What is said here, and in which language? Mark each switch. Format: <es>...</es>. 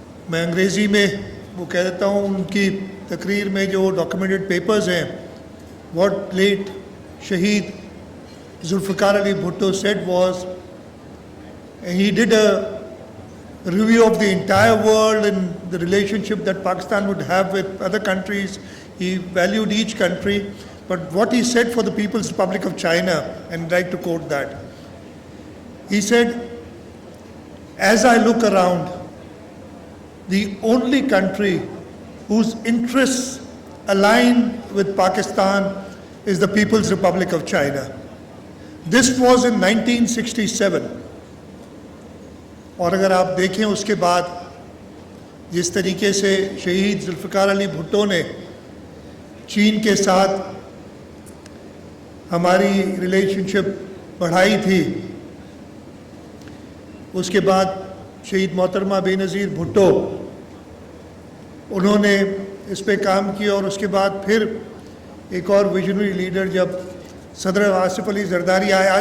<ur>میں انگریزی میں وہ کہہ دیتا ہوں, ان کی تقریر میں جو ڈاکیومنٹڈ پیپرز ہیں,</ur> <en>What late Shaheed Zulfikar Ali Bhutto said was, he did a review of the entire world and the relationship that Pakistan would have with other countries. He valued each country, but what he said for the People's Republic of China, and I'd like to quote that. He said, as I look around, the only country whose interests align with Pakistan is the People's Republic of China. This was in 1967.</en> <ur>اور اگر آپ دیکھیں اس کے بعد جس طریقے سے شہید ذوالفقار علی بھٹو نے چین کے ساتھ ہماری ریلیشن شپ بڑھائی تھی, اس کے بعد شہید محترمہ بے نظیر بھٹو, انہوں نے اس پہ کام کیا, اور اس کے بعد پھر ایک اور ویژنری لیڈر جب صدر آصف علی زرداری آئے.</ur>